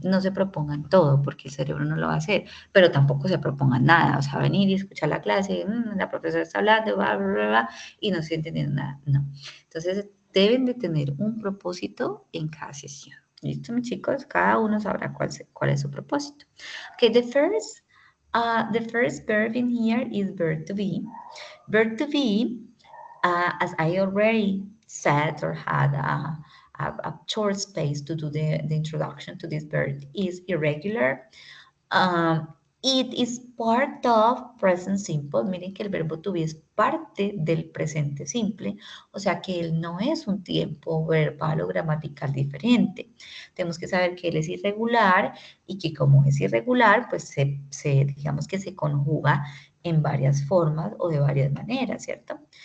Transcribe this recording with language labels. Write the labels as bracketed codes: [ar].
[es] No se propongan todo porque el cerebro no lo va a hacer, pero tampoco se propongan nada. O sea, venir y escuchar la clase, la profesora está hablando, bla, bla, bla, bla, y no estoy entendiendo nada. No. Entonces deben de tener un propósito en cada sesión. ¿Listo, mis chicos? Cada uno sabrá cuál es su propósito. [en] Okay, the first verb in here is verb to be. Verb to be, as I already said or had a short space to do the introduction to this verb, is irregular, It is part of present simple. [es] Miren que el verbo to be es parte del presente simple, o sea que él no es un tiempo verbal o gramatical diferente. Tenemos que saber que él es irregular y que como es irregular, pues digamos que se conjuga en varias formas o de varias maneras, ¿cierto?